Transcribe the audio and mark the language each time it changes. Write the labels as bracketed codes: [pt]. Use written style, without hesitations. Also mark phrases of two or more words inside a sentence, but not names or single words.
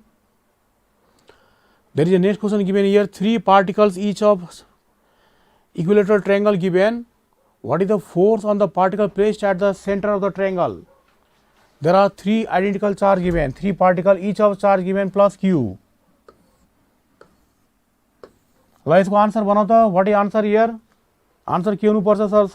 [en] There is a next question given here. 3 particles each of equilateral triangle given. What is the force on the particle placed at the center of the triangle? There are 3 identical charge given, 3 particle each of charge given plus q. [ne] ल यसको आंसर बनाऊ त, [en] What is answer here? [ne] आंसर के हुनु पर्छ सर?